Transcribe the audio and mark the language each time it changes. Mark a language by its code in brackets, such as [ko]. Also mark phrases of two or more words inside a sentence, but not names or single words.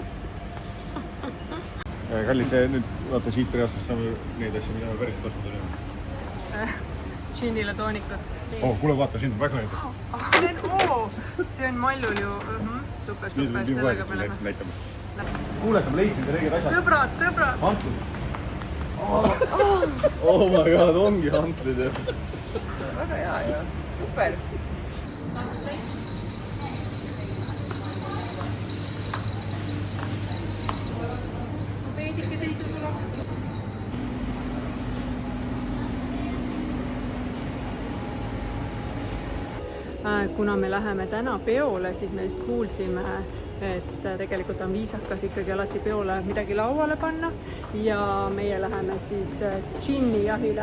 [et] Kallis, nüüd vaata siit reaalselt saame neid asju, mida me päriselt ostnud oleme. Džinnile toonikut. Kuule, vaata, siin on väga näitas. See on Mallul ju. Super, sellega me läheme. Näitame. Kuule, ma leidsin teile õiged asjad. Sõbrad. Hantlid. [en] Oh my god, [et] ongi hantlid. Väga hea ju. Super. Veidike seisu tuleb. Kuna me läheme täna peole, siis me just kuulsime, et tegelikult on viisakas ikkagi alati peole midagi lauale panna ja meie läheme siis džinni jahile.